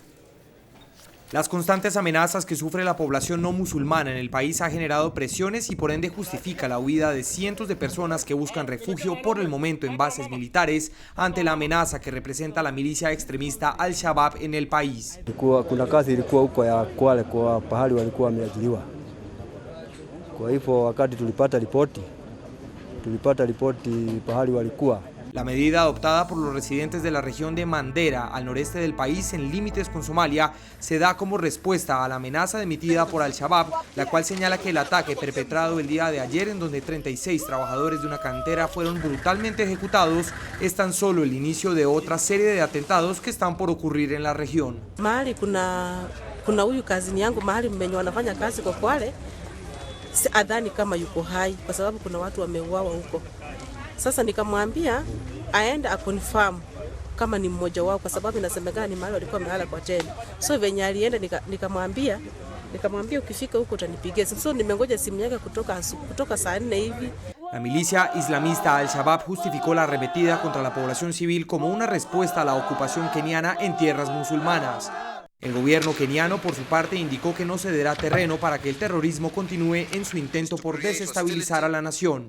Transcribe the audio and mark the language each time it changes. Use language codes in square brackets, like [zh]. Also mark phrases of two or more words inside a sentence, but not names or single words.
[es] Las constantes amenazas que sufre la población no musulmana en el país ha generado presiones y por ende justifica la huida de cientos de personas que buscan refugio por el momento en bases militares ante la amenaza que representa la milicia extremista Al-Shabaab en el país. [sw] Kuna kazi ilikuwa huko ya Kwale kwa pahali walikuwa wameajiriwa. Kwa hivyo wakati tulipata ripoti pahali walikuwa. [es] La medida adoptada por los residentes de la región de Mandera, al noreste del país, en límites con Somalia, se da como respuesta a la amenaza emitida por Al-Shabaab, la cual señala que el ataque perpetrado el día de ayer, en donde 36 trabajadores de una cantera fueron brutalmente ejecutados, es tan solo el inicio de otra serie de atentados que están por ocurrir en la región. [sw] Mahali kuna huyu kazini yangu mahali mmenye wanafanya kazi kwa Kwale, adhani kama yuko hai kwa sababu kuna watu wameuawa huko. Sasa nikamwambia aende akonfirm kama ni mmoja wao kwa sababu inasemekana ni mahali walikuwa wamelala kwa tena. So venye alienda nikamwambia ukifika huko utanipigia. So nimengoja simu yake kutoka saa 4 hivi. [es] La milicia islamista Al-Shabaab justificó la arremetida contra la población civil como una respuesta a la ocupación keniana en tierras musulmanas. El gobierno keniano, por su parte, indicó que no cederá terreno para que el terrorismo continúe en su intento por desestabilizar a la nación.